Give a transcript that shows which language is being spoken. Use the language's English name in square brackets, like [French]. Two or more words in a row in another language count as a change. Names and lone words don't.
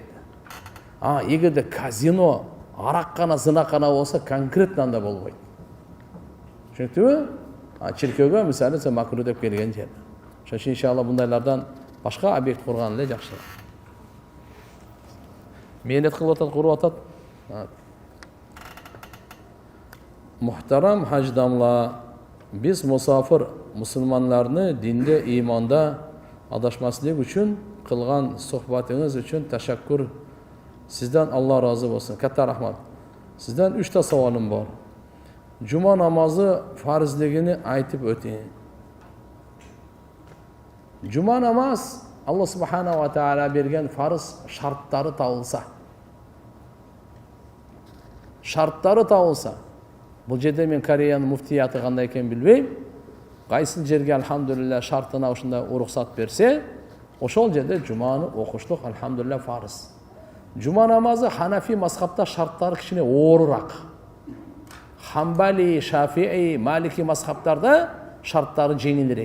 [Kyrgyz] Эгерде казино, араккана, зынаккана болсо, конкретно анда болбойт. Түшүнүктүбү? Чиркөөгө мисалы сен макру деп келген жер. Ошон үчүн иншалла бундайлардан башка объект курган эле жакшы. Мээнет кылып атат, куруп атат. [Uzbek] Muhtaram hacdamlar, biz musafir musulmonlarni dinda, imonda adashmaslik uchun qilgan suhbatingiz uchun tashakkur. Sizdan Alloh rozi bo'lsin. Katta rahmat. Sizdan 3 ta savolim bor. Juma namozi farzligini aytib o'ting. Juma namoz Alloh [Arabic] سبحانه وتعالى [Uzbek] bergan farz shartlari topilsa. Shartlari topilsa. [Kyrgyz] Bu жерде мен Кореяның муфтияты кандай экенин билбейм. Кайсы жерге алхамдулилlah шартына ушундай уруксат берсе, ошол жерде жуманы окуштук алхамдулилlah фарыз. Жума намазы Ханафи мазхабта шарттары кичине оорураак. Хамбали, Шафии, Малики мазхабтарда шарттары жеңилирээк.